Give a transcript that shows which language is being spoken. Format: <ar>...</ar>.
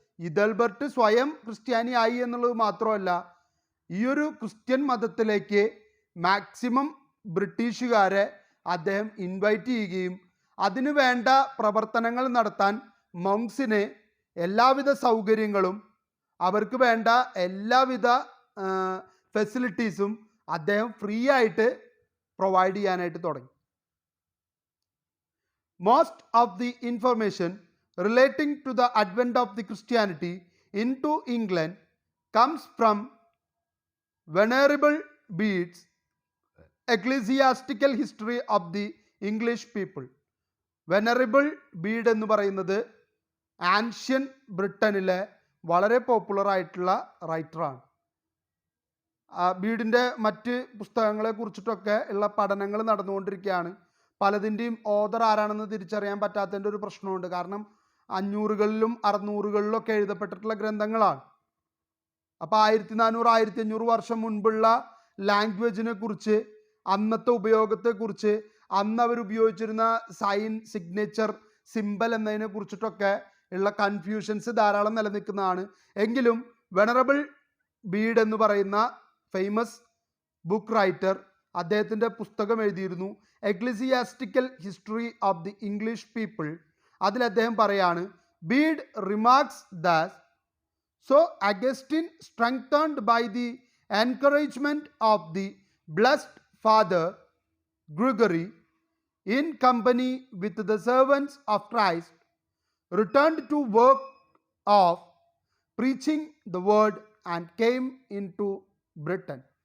<ml>ഇദൽബർട്ട് സ്വയം ക്രിസ്ത്യാനി ആയി എന്നുള്ളത് മാത്രമല്ല, ഈ ഒരു ക്രിസ്ത്യൻ മതത്തിലേക്ക് മാക്സിമം ബ്രിട്ടീഷുകാരെ അദ്ദേഹം ഇൻവൈറ്റ് ചെയ്യുകയും അതിനു വേണ്ട പ്രവർത്തനങ്ങൾ നടത്താൻ മോങ്സിന് എല്ലാവിധ സൗകര്യങ്ങളും അവർക്ക് വേണ്ട എല്ലാവിധ ഫെസിലിറ്റീസും അദ്ദേഹം ഫ്രീ ആയിട്ട് പ്രൊവൈഡ് ചെയ്യാനായിട്ട് തുടങ്ങി.</ml> <en>Most of the information relating to the advent of the Christianity into England comes from Venerable Bede's Ecclesiastical History of the English People.</en> <ml>Venerable Bede എന്ന് പറയുന്നത് ആൻഷ്യൻ ബ്രിട്ടനിലെ വളരെ പോപ്പുലർ ആയിട്ടുള്ള റൈറ്ററാണ്. ബീഡിൻ്റെ മറ്റ് പുസ്തകങ്ങളെ കുറിച്ചിട്ടൊക്കെ ഉള്ള പഠനങ്ങൾ നടന്നുകൊണ്ടിരിക്കുകയാണ്. പലതിൻ്റെയും ഓതർ ആരാണെന്ന് തിരിച്ചറിയാൻ പറ്റാത്തതിൻ്റെ ഒരു പ്രശ്നമുണ്ട്. കാരണം 500കളിലും 600കളിലൊക്കെ എഴുതപ്പെട്ടിട്ടുള്ള ഗ്രന്ഥങ്ങളാണ്. അപ്പോൾ 1400-1500 വർഷം മുൻപുള്ള ലാംഗ്വേജിനെ കുറിച്ച്, അന്നത്തെ ഉപയോഗത്തെക്കുറിച്ച്, അന്ന് അവർ ഉപയോഗിച്ചിരുന്ന സൈൻ, സിഗ്നേച്ചർ, സിമ്പൽ എന്നതിനെ കുറിച്ചിട്ടൊക്കെ ഉള്ള കൺഫ്യൂഷൻസ് ധാരാളം നിലനിൽക്കുന്നതാണ്. എങ്കിലും വെനറബിൾ ബീഡ് എന്ന് പറയുന്ന ഫേമസ് ബുക്ക് റൈറ്റർ അദ്ദേഹത്തിൻ്റെ പുസ്തകം എഴുതിയിരുന്നു, ecclesiastical history of the English people. അതിൽ അദ്ദേഹം പറയാണ്,</ml> <en>Bede remarks that so Augustine strengthened by the encouragement of the blessed father Gregory in company with the servants of Christ returned to work of preaching the word and came into Britain.</en>